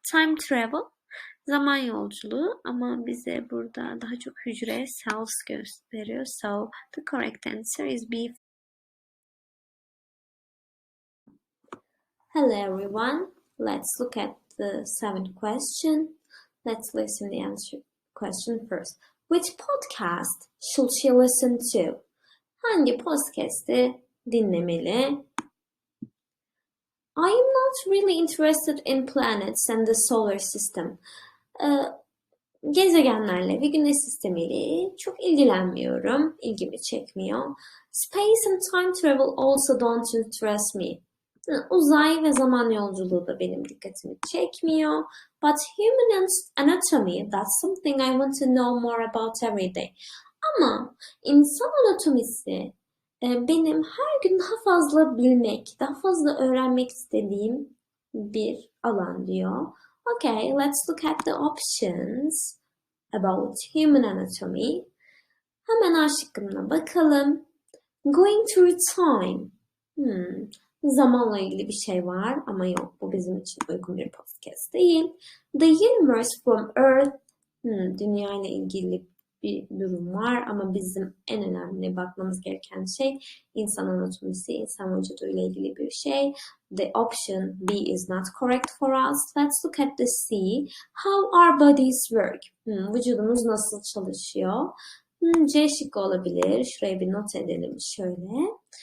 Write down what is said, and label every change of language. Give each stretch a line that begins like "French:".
English: Time travel,
Turkish: zaman yolculuğu ama bize burada daha çok hücre, cells gösteriyor.
English: So the correct answer is B. Hello everyone. Let's look at the 7th question. Let's listen the answer question first. Which podcast should she listen to?
Turkish: Hangi podcast'i dinlemeli?
English: I am not really interested in planets and the solar system.
Turkish: Gezegenlerle ve güneş sistemiyle çok ilgilenmiyorum. İlgimi çekmiyor.
English: Space and time travel also don't interest me.
Turkish: Uzay ve zaman yolculuğu da benim dikkatimi çekmiyor.
English: But human anatomy, that's something I want to know more about every day.
Turkish: Ama insan anatomisi benim her gün daha fazla bilmek, daha fazla öğrenmek istediğim bir alan diyor.
English: Okay, let's look at the options about human anatomy.
Turkish: Hemen A şıkkına bakalım.
English: Going through time.
Turkish: Zamanla ilgili bir şey var ama yok, bu bizim için uygun bir podcast değil.
English: The universe from Earth,
Turkish: dünya ile ilgili bir durum var ama bizim en önemli bakmamız gereken şey insan anatomisi, insan vücudu ile ilgili bir şey.
English: The option B is not correct for us. Let's look at the C. How our bodies work.
Turkish: Vücudumuz nasıl çalışıyor? C şıkkı olabilir. Şuraya bir not edelim şöyle.